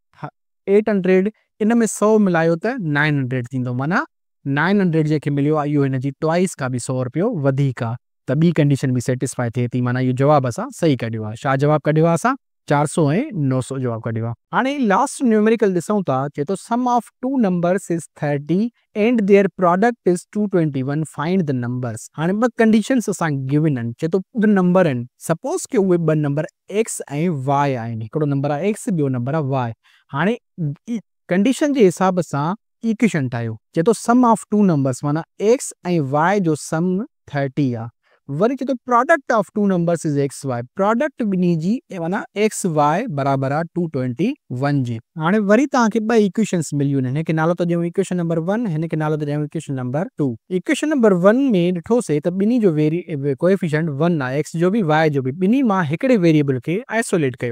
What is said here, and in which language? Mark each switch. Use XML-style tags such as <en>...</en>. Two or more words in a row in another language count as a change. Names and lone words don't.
<sd>800 इन में 100 मिलायो त 900 थींदो माना 900 जंहिंखे मिलियो आहे इहो हिन जी ट्वाइस खां बि 100 रुपयो वधीक आहे त ॿी कंडीशन बि सेटिस्फाई थिए थी माना इहो जवाबु असां सही कढियो आहे छा जवाबु कढियो आहे असां 400 ऐं 900 जवाब कढियो आहे। हाणे लास्ट न्यूमेरिकल ॾिसूं था, चए थो</sd> <en>sum of two numbers is 30 and their product is 221, find the numbers.</en> <sd>हाणे ॿ कंडीशंस असांखे गिवन आहिनि, चए थो ॿ नंबर आहिनि, सपोज कि उहे ॿ नंबर एक्स ऐं वाई आहिनि, हिकिड़ो नंबर आहे एक्स, ॿियो नंबर आहे वाई। हाणे कंडीशन जे हिसाब सां इक्वेशन ठाहियो, चए थो</sd> <en>sum of two numbers</en> <sd>माना एक्स ऐं वाई जो सम 30 आहे।</sd> <en>वरी चए थो product of two numbers is x y,</en> <sd>प्रोडक्ट ॿिन्ही जी माना एक्स वाई बराबरि आहे 221 जे। हाणे वरी तव्हांखे ॿ इक्वेशन्स मिलियूं आहिनि, हिनखे नालो त ॾियूं</sd> <en>equation number 1,</en> <sd>हिनखे नालो त ॾियूं</sd> <en>equation number 2. equation number 1</en> <sd>में ॾिठोसीं त ॿिन्ही जो कोएफिशिएंट 1 आहे, एक्स जो बि वाई जो बि, ॿिन्ही मां हिकिड़े वेरिएबल खे आइसोलेट कयो।</sd>